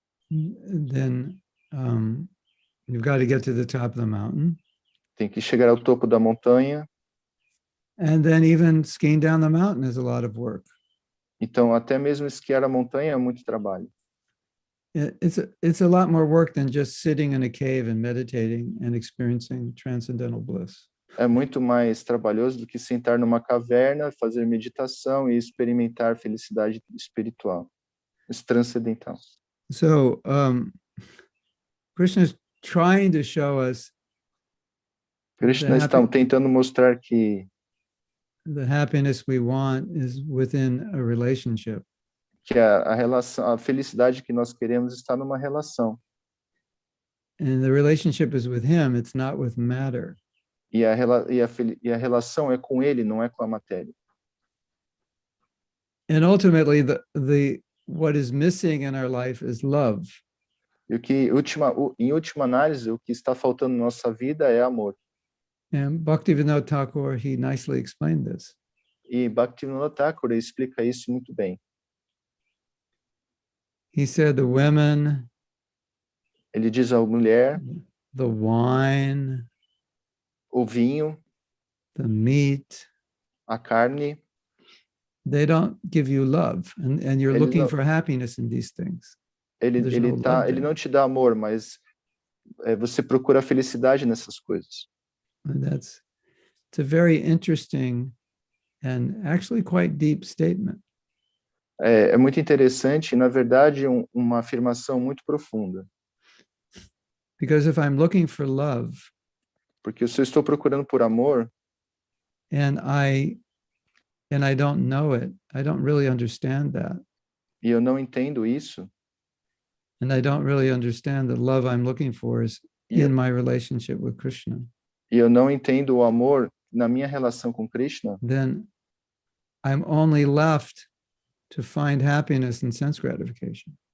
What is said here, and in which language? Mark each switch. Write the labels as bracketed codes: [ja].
[en] Then you've got to get to the top of the mountain. [pt] Tem que chegar ao topo da montanha. [en] And then even skiing down the mountain is a lot of work. [pt] Então, até mesmo esquiar a montanha é muito trabalho. [en] It's a lot more work than just sitting in a cave and meditating and experiencing transcendental bliss. [pt] É muito mais trabalhoso do que sentar numa caverna, fazer meditação e experimentar felicidade espiritual, transcendental. [en] So Krishna is trying to show us [pt] Krishna está tentando mostrar que [en] the happiness we want is within a relationship. [pt] Que a relação, a felicidade que nós queremos está numa relação. [en] And the relationship is with him, it's not with matter. [pt] E a relação é com ele, não é com a matéria. [en] And ultimately, what is missing in our life is love. [pt] E em última análise, o que está faltando na nossa vida é amor. [en] And Bhaktivinoda Thakur, he nicely explained this. [pt] E Bhaktivinoda Thakur explica isso muito bem. [en] He said the women, [pt] ele diz a mulher, [en] the wine, [pt] o vinho, [en] the meat, [pt] a carne, [en] they don't give you love, and you're looking for happiness in these things. [pt] Ele não te dá amor, mas você procura felicidade nessas coisas. [en] And it's a very interesting and actually quite deep statement. [pt] É muito interessante, na verdade, uma afirmação muito profunda. [en] Because if I'm looking for love, [pt] porque se eu estou procurando por amor, [en] and I don't know it, I don't really understand that. [pt] E eu não entendo isso. [en] And I don't really understand the love I'm looking for is in my relationship with Krishna. [pt] E eu não entendo o amor na minha relação com Krishna. [en] Then I'm only left to find happiness in sense gratification.